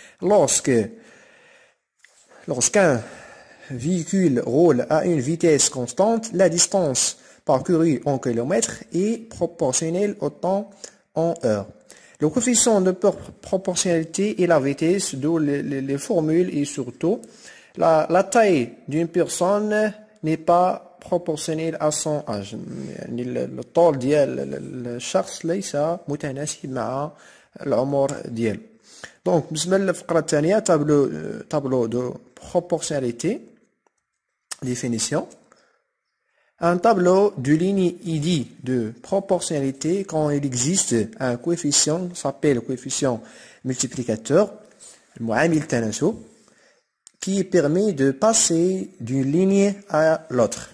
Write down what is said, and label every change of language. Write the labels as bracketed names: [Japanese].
[French] Lorsqu'un véhicule roule à une vitesse constante, la distance parcourue en kilomètres est proportionnelle au temps en heure. Le coefficient de proportionnalité est la vitesse, d'où les formules et surtout la taille d'une personne n'est pas proportionnelle à son âge. [Arabic] Le طول ديال الشخص ليس متناسب مع العمر ديالو. [French] Donc [Arabic] بالنسبة للفقرة الثانية [French] tableau de proportionnalité. Définition. Un tableau de ligne est dit de proportionnalité quand il existe un coefficient, s'appelle coefficient multiplicateur, [Arabic] المعامل التناسب, [French] qui permet de passer d'une ligne à l'autre.